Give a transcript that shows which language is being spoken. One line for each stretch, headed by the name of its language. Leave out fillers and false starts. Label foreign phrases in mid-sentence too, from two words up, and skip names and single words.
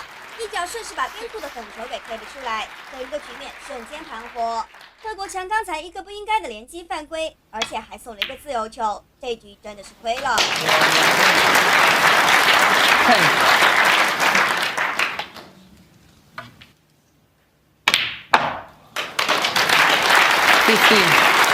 Chinese: 一脚顺势把边库的粉球给推了出来，整个局面瞬間盤活。贺國強剛才一個不應該的連擊犯規，而且還送了一個自由球，這局真的是虧了。 15.